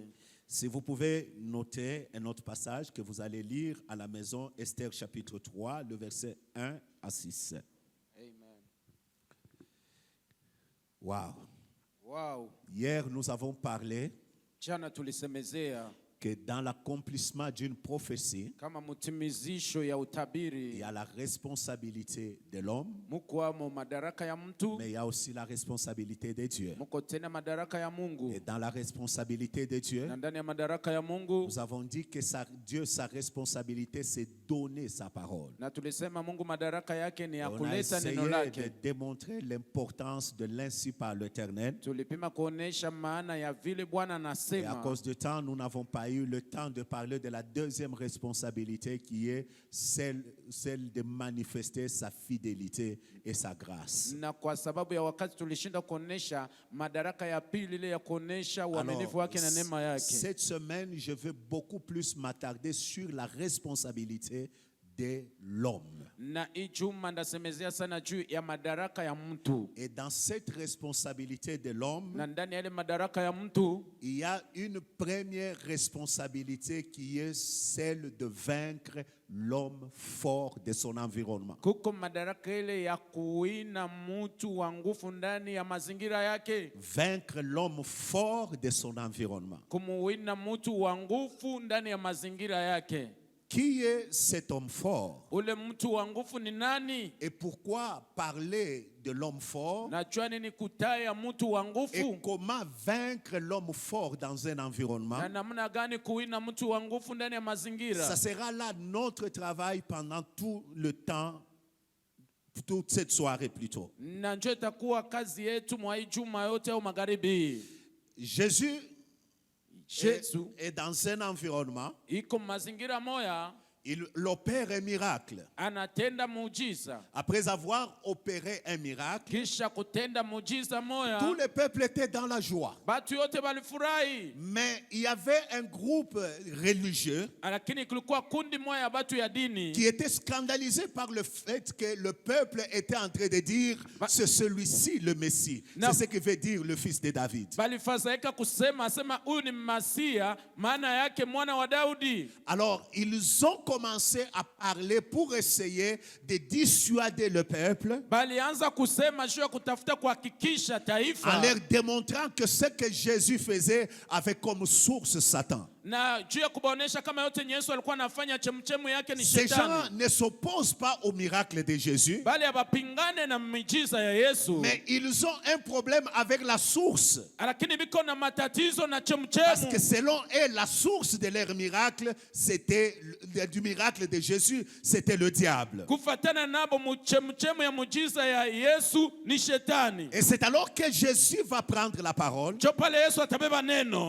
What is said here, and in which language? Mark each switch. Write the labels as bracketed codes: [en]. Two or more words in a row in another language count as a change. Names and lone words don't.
[fr] Si vous pouvez noter un autre passage que vous allez lire à la maison, Esther chapitre 3, le verset 1 à 6. Amen. Wow. Wow. Hier, nous avons parlé [sw] Jana tulisemezea [fr] que dans l'accomplissement d'une prophétie, [sw] kama mutimizisho ya [fr] il [sw] utabiri [fr] y a la responsabilité de l'homme, [sw] muko mo madaraka ya mtu, [fr] mais il y a aussi la responsabilité de Dieu. [sw] muko tena madaraka ya Mungu. [fr] Et dans la responsabilité de Dieu, [sw] Na ndani ya madaraka ya Mungu [fr] nous avons dit que Dieu, sa responsabilité, c'est donner sa parole. [sw] na tulisema Mungu madaraka yake ni ya [fr] On a [sw] kuleta [fr] essayé [sw] neno [fr] de [sw] lake. [fr] démontrer l'importance de l'ainsi par l'Éternel. [sw] Tulipima kuonesha maana ya vile Bwana [fr] Et à [sw] anasema. [fr] cause du temps, nous n'avons pas eu le temps de parler de la deuxième responsabilité qui est celle de manifester sa fidélité et sa grâce. [sw] Na kwa sababu ya wakati tulishinda kuonesha madaraka ya pili ile ya kuonesha uaminifu wake na neema yake. [fr] Cette semaine, je veux beaucoup plus m'attarder sur la responsabilité de l'homme. [sw] Na ijuma ndasemezea sana juu ya madaraka ya mtu. [fr] Et dans cette responsabilité de l'homme, [sw] Na ndani ya ile madaraka ya mtu [fr] il y a une première responsabilité qui est celle de vaincre l'homme fort de son environnement. [sw] kuko madaraka ile ya kuina mtu wa nguvu ndani ya mazingira yake. [fr] Vaincre l'homme fort de son environnement. [sw] Kumuwina mtu wa nguvu ndani ya mazingira yake. [fr] Qui est cet homme fort? [sw] Ule mtu wa nguvu ni nani? [fr] Et pourquoi parler de l'homme fort? [sw] Najua nini kutaya mtu wa [fr] Et [sw] nguvu? [fr] comment vaincre l'homme fort dans un environnement? [sw] Na namna gani kuwina mtu wa nguvu ndani ya mazingira? [fr] Ça sera là notre travail pendant tout le temps, toute cette soirée plutôt. [sw] Na njoo itakuwa kazi yetu mwa juma yote au magharibi. [fr] Jésus [sw] Yesu [fr] est dans un environnement, [sw] iko mazingira moya, [fr] il opère un miracle. [sw] anatenda muujiza. [fr] Après avoir opéré un miracle, [sw] Kisha kutenda muujiza moya, [fr] tout le peuple était dans la joie. [sw] batu yote balifurahi. [fr] Mais il y avait un groupe religieux [sw] Lakini kulikuwa kundi moya ya batu ya dini [fr] qui était scandalisé par le fait que le peuple était en train de dire c'est celui-ci le Messie. C'est ce que veut dire le fils de David. [sw] balifadhaika kusema huyu ni Masia, maana yake mwana wa Daudi. [fr] Alors ils ont commencé à parler pour essayer de dissuader le peuple [sw] Balianza kusema juu ya kutafuta kuhakikisha taifa, [fr] en leur démontrant que ce que Jésus faisait avait comme source Satan. [sw] na juu ya kubaonesha kama yote Yesu alikuwa anafanya chemchemu yake ni [fr] Ces gens [sw] shetani. [fr] ne s'opposent pas au miracle de Jésus, [sw] Bali abapingane na miujiza ya Yesu, [fr] mais ils ont un problème avec la source. [sw] lakini biko na matatizo na [fr] Parce que [sw] chemchemu. [fr] selon eux, la source de leur miracle, c'était du miracle de Jésus, c'était le diable. [sw] Kufatana nabo mchemu ya mujiza ya Yesu ni shetani. [fr] Et c'est alors que Jésus va prendre la parole. [sw] Chopale Yesu atabeba neno.